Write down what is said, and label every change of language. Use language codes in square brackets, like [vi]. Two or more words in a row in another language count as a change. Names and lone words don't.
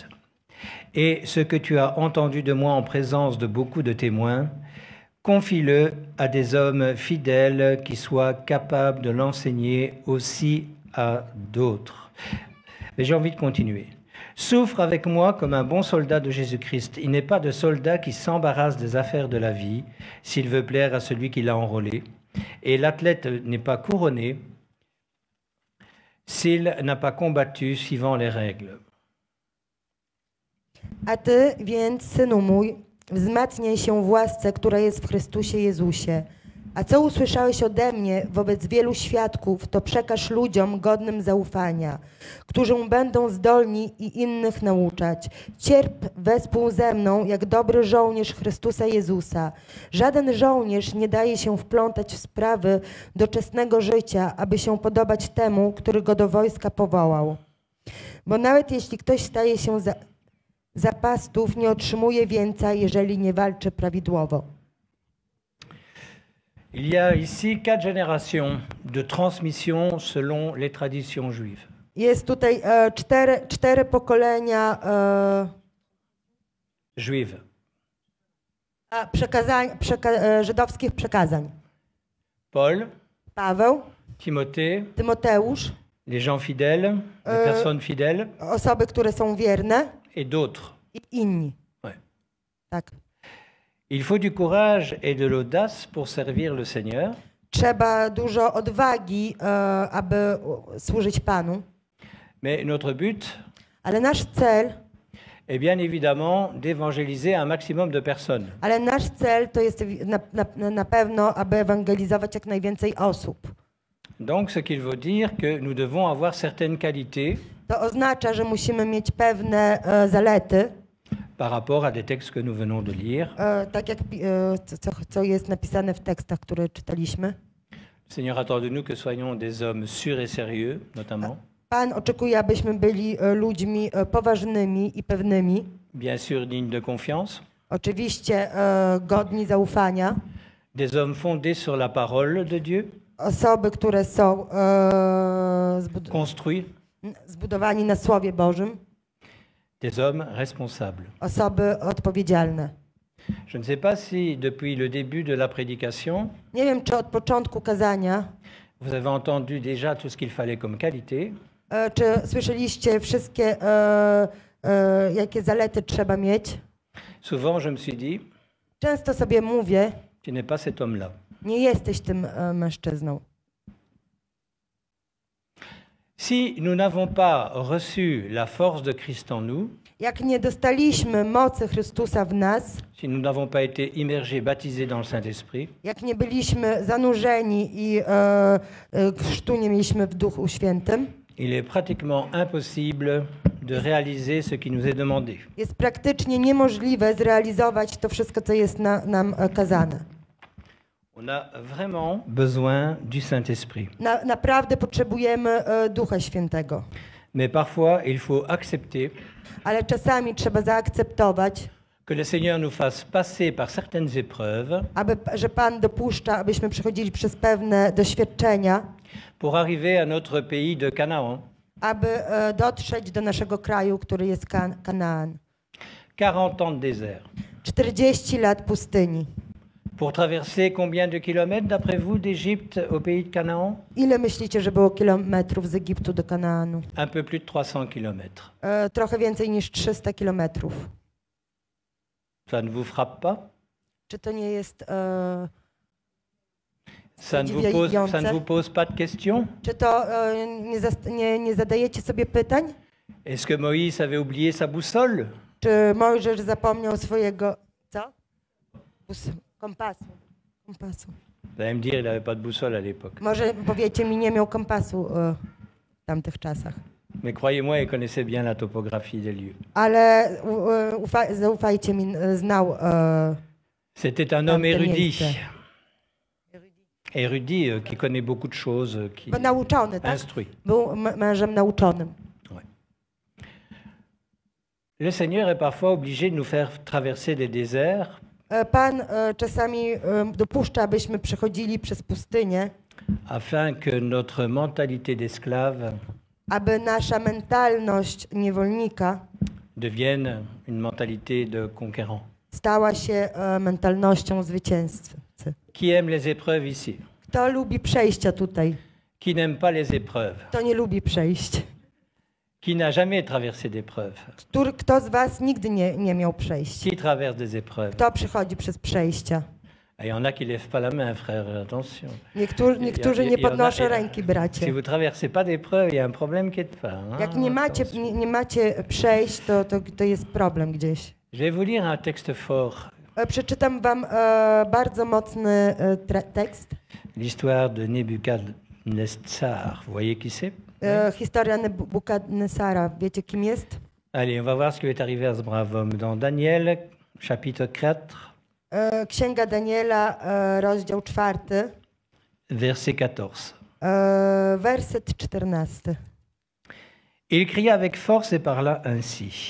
[fr] Et ce que tu as entendu de moi en présence de beaucoup de témoins, confie-le à des hommes fidèles qui soient capables de l'enseigner aussi à d'autres. Mais j'ai envie de continuer. Souffre avec moi comme un bon soldat de Jésus-Christ. Il n'est pas de soldat qui s'embarrasse des affaires de la vie s'il veut plaire à celui qui l'a enrôlé. Et l'athlète n'est pas couronné s'il n'a pas combattu suivant les règles. [pl] A ty więc, synu mój, wzmacniaj się w łasce, która jest w Chrystusie Jezusie. A co usłyszałeś ode mnie wobec wielu świadków, to przekaż ludziom godnym zaufania, którzy będą zdolni i innych nauczać. Cierp wespół ze mną, jak dobry żołnierz Chrystusa Jezusa. Żaden żołnierz nie daje się wplątać w sprawy doczesnego życia, aby się podobać temu, który go do wojska powołał. Bo nawet jeśli ktoś staje się zapastów, nie otrzymuje wieńca, jeżeli nie walczy prawidłowo. [fr] Il y a ici 4 générations de transmission selon les traditions juives. [pl] Jest tutaj cztery pokolenia [fr] juives. [pl] żydowskich przekazań. [fr] Paul, [pl] Paweł, [fr] Timothée, [pl] Tymoteusz, [fr] les gens fidèles, les personnes fidèles, [pl] osoby, które są wierne [fr] et d'autres. [pl] i inni. [fr] Ouais. [pl] Tak. [fr] Il faut du courage et de l'audace pour servir le Seigneur. [pl] Trzeba dużo odwagi, aby służyć Panu. [fr] Mais notre but [pl] Ale nasz cel, [fr] est bien évidemment d'évangéliser un maximum de personnes. [pl] ale nasz cel to jest na pewno, aby ewangelizować jak najwięcej osób. [fr] Donc, ce qu'il veut dire que nous devons avoir certaines qualités [pl] To oznacza, że musimy mieć pewne zalety, [fr] par rapport à des textes que nous venons de lire. [pl] tak jak co jest napisane w tekstach, które czytaliśmy. [fr] Le Seigneur attend de nous que soyons des hommes sûrs et sérieux, notamment. [pl] Pan oczekuje, abyśmy byli ludźmi poważnymi i pewnymi. [fr] Bien sûr, dignes de confiance. [pl] Oczywiście godni zaufania. [fr] Des hommes fondés sur la parole de Dieu. [pl] Osoby, które są [fr] Construits. [pl] zbudowani na Słowie Bożym. [fr] Des hommes responsables. [pl] Osoby odpowiedzialne. [fr] Je ne sais pas si depuis le début de la prédication, [pl] Nie wiem, czy od początku kazania, [fr] vous avez entendu déjà tout ce qu'il fallait comme qualité. [pl] czy słyszeliście wszystkie, jakie zalety trzeba mieć. [fr] Souvent, je me suis dit, [pl] Często sobie mówię, [fr] tu n'es pas cet homme-là. [pl] nie jesteś tym mężczyzną. [fr] Si nous n'avons pas reçu la force de Christ en nous, [pl] Jak nie dostaliśmy mocy Chrystusa w nas, [fr] si nous n'avons pas été immergés, baptisés dans le Saint-Esprit, [pl] jak nie byliśmy zanurzeni i chrztu nie mieliśmy w Duchu Świętym, [fr] il est pratiquement impossible de réaliser ce qui nous est demandé. [pl] jest praktycznie niemożliwe zrealizować to wszystko, co jest nam kazane. [fr] On a vraiment besoin du Saint-Esprit. [pl] Naprawdę potrzebujemy Ducha Świętego. [fr] Mais parfois, il faut accepter [pl] Ale czasami trzeba zaakceptować, [fr] que le Seigneur nous fasse passer par certaines épreuves [pl] że Pan dopuszcza, abyśmy przechodzili przez pewne doświadczenia, [fr] pour arriver à notre pays de Canaan. [pl] aby dotrzeć do naszego kraju, który jest Kanaan. [fr] 40 ans de désert. [pl] 40 lat pustyni. [fr] Pour traverser combien de kilomètres, d'après vous, d'Égypte au pays de Canaan? [pl] Ile myślicie, że było kilometrów z Egiptu do Kanaanu? [fr] Un peu plus de 300 kilomètres. [pl] Trochę więcej niż 300 kilometrów. [fr] Ça ne vous frappe pas? [pl] Czy to nie jest... [fr] Ça ne vous pose pas de questions? [pl] Czy to nie zadajecie sobie pytań? [fr] Est-ce que Moïse avait oublié sa boussole? [pl] Czy Mojżesz zapomniał swojego... Co? Kompasu. [fr] Vous allez me dire, il n'avait pas de boussole à l'époque. [pl] Może powiecie mi, nie miał kompasu w tamtych czasach. [fr] Mais croyez-moi, il connaissait bien la topographie des lieux. [pl] Ale zaufajcie mi, znał [fr] C'était un homme [pl] tamte [fr] érudit. [pl] miejsce. [fr] Érudit, qui connaît beaucoup de choses, qui [pl] Bo nauczony, tak? [fr] instruit. [pl] Był mężem nauczonym. [fr] Ouais. Le Seigneur est parfois obligé de nous faire traverser des déserts [pl] Pan czasami dopuszcza, abyśmy przechodzili przez pustynię, [fr] afin que notre mentalité d'esclave [pl] aby nasza mentalność niewolnika [fr] devienne une mentalité de conquérant. [pl] stała się mentalnością zwycięzcy. [fr] Qui aime les épreuves ici? [pl] Kto lubi przejścia tutaj? [fr] Qui n'aime pas les épreuves? [pl] Kto nie lubi przejść? [fr] Qui n'a jamais traversé d'épreuves? [pl] Kto z was nigdy nie miał przejść? [fr] Qui traverse des épreuves? [pl] Kto przychodzi przez przejścia? [fr] Il y en a qui ne lèvent pas la main, frère, attention. [pl] Niektórzy nie podnoszą ręki, [fr] Si [pl] bracie. [fr] vous traversez pas d'épreuves, il y a un problème quelque part. Hein? [pl] Jak nie macie przejść, to jest problem gdzieś. [fr] Je vais vous lire un texte fort. [pl] Przeczytam wam bardzo mocny tekst. [fr] L'histoire de Nebuchadnezzar. Vous voyez qui c'est? [pl] Historia Nebukadnesara. Wiecie, kim jest? [fr] Allez, on va voir ce qui est arrivé à ce brave homme. Dans Daniel, chapitre 4, [pl] Księga Daniela, rozdział 4, [fr] verset 14. [pl] werset 14. [fr] Il cria avec force et parla ainsi.